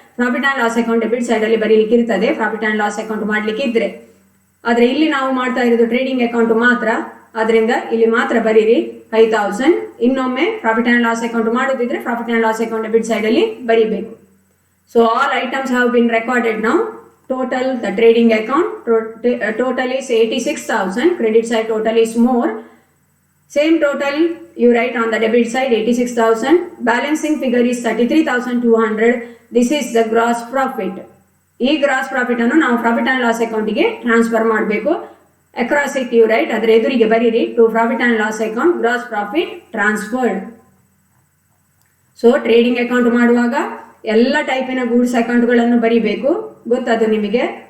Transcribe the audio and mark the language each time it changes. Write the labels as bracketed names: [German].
[Kannada] Profit and loss account debit side ಅಲ್ಲಿ ಬರೀಲಿಕ್ಕೆ ಇರ್ತದೆ, ಪ್ರಾಫಿಟ್ ಆ್ಯಂಡ್ ಲಾಸ್ ಅಕೌಂಟ್ ಮಾಡ್ಲಿಕ್ಕೆ ಇದ್ರೆ. ಆದ್ರೆ ಇಲ್ಲಿ ನಾವು ಮಾಡ್ತಾ ಇರೋದು ಟ್ರೇಡಿಂಗ್ ಅಕೌಂಟ್ ಮಾತ್ರ, ಆದ್ರಿಂದ ಇಲ್ಲಿ ಮಾತ್ರ ಬರೀರಿ 5,000. ಇನ್ನೊಮ್ಮೆ profit and loss account ಮಾಡೋದಿದ್ರೆ profit and loss account debit side ಅಲ್ಲಿ ಬರೀಬೇಕು. [English] So all items have been recorded now. Total the trading account total is 86,000, credit side total is more. Same total you write on the debit side 86,000, balancing figure is 33,200. This is the gross profit. [Kannada] ಈ gross profit ಅನ್ನು ನಾವು profit and loss ಅಕೌಂಟಿಗೆ transfer ಮಾಡಬೇಕು. [English] across it you write, [Kannada] ಅದರ ಎದುರಿಗೆ ಬರೀರಿ [English] To profit and loss account gross profit transferred. [Kannada] So trading account ಮಾಡುವಾಗ ಎಲ್ಲ ಟೈಪಿನ ಗೂಡ್ಸ್ ಅಕೌಂಟ್ಗಳನ್ನು ಬರೀಬೇಕು, ಗೊತ್ತದು ನಿಮಗೆ.